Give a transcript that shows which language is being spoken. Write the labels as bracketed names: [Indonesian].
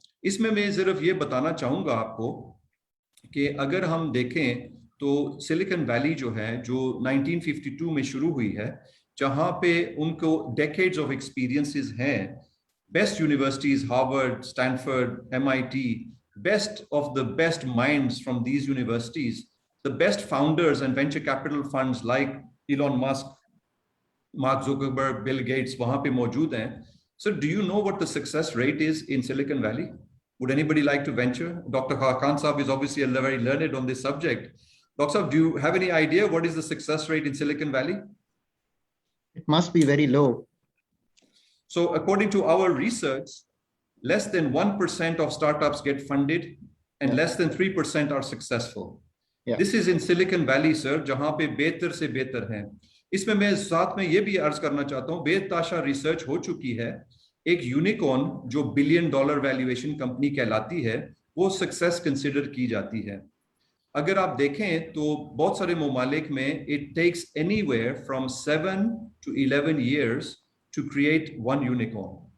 [Hindi] इसमें मैं सिर्फ ये बताना चाहूंगा आपको कि अगर हम देखें तो सिलिकॉन वैली जो है, जो 1952 में शुरू हुई है, जहां पे उनको डेकेड्स ऑफ एक्सपीरियंसेस हैं, best universities Harvard, Stanford, MIT, [English] best of the best minds from these universities, the best founders and venture capital funds like [Hindi] Elon Musk, mark Zuckerberg, Bill Gates वहां पे मौजूद हैं। [English] So do you know what the success rate is in Silicon Valley? Would anybody like to venture? Dr. Khan Saab is obviously very learned on this subject. Dr. Saab, do you have any idea what is the success rate in Silicon Valley? It must be very low. So according to our research, less than 1% of startups get funded and less than 3% are successful. Yeah. This is in Silicon Valley, sir, [Hindi] जहां पे बेहतर से बेहतर हैं। इसमें मैं साथ में ये भी अर्ज करना चाहता हूँ, बेताशा रिसर्च हो चुकी है, एक यूनिकॉर्न जो $1 बिलियन वैल्यूएशन कंपनी कहलाती है, वो सक्सेस कंसिडर की जाती है। अगर आप देखें तो बहुत सारे ममालिक में [English] It takes anywhere from 7 to 11 years to create one unicorn.